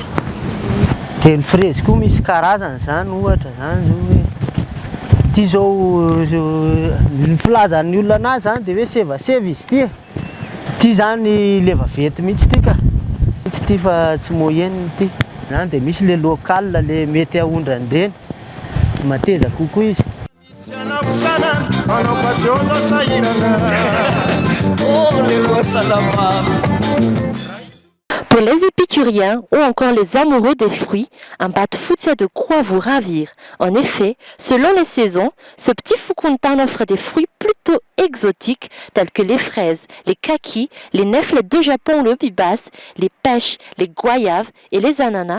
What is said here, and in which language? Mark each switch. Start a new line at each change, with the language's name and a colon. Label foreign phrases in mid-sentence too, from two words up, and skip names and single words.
Malagasy: Dia ny fraise koa misy karazany zany ohatra zany hoe ty zao ny filazan'ny olona anazy zany dia hoe sevaseva izy ty. Ty zany le vaventy mihitsy ty ka. Mihitsy ty fa tsy moyenne ty. Zany dia misy le local le mety ahondrany reny. Mateza kokoa izy.
French: Pour les épicurieux épicuriens ou encore les amoureux des fruits, un bat-foot a de quoi vous ravir. En effet, selon les saisons, ce petit Fukuntan offre des fruits plutôt exotiques tels que les fraises, les kakis, les nèfles de Japon ou le bibas, les pêches, les goyaves et les ananas.